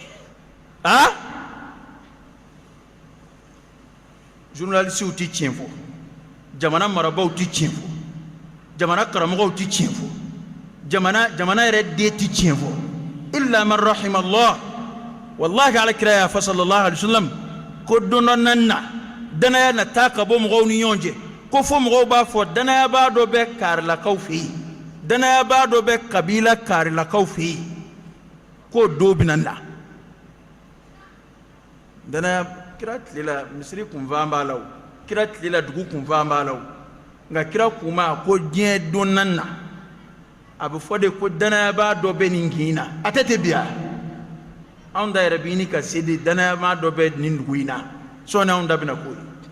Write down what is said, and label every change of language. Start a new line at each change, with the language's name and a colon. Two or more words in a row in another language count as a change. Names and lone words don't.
Bambara: journalistes tɛ tiɲɛ fɔ jamana marabaaw tɛ tiɲɛ fɔ jamana karamɔgɔw tɛ tiɲɛ fɔ jamana yɛrɛ den tɛ tiɲɛ fɔ
Arabic: إلا من رحم الله
Bambara: wallahi alakira y'a fɔ
Arabic: صلى الله عليه وسلم
Bambara: ko don dɔ naani na danaya na taa ka bɔ mɔgɔw ni ɲɔgɔn cɛ ko fɔ mɔgɔw b'a fɔ danayabaa dɔ bɛ kaarilakaw fɛ yen danayabaa dɔ bɛ kabila kaarilakaw fɛ yen k'o don bɛna na danaya kira tilela misiri kunfan b'a la o kira tilela dugu kunfan b'a la o nka kira kuma ko diɲɛ don naani na a bɛ fɔ de ko danayabaa dɔ bɛ nin kin na a tɛ biya anw da yɛrɛ bɛ ɲini ka se de danayabaa dɔ bɛ nin dugu in na sɔɔni anw da bɛna k'o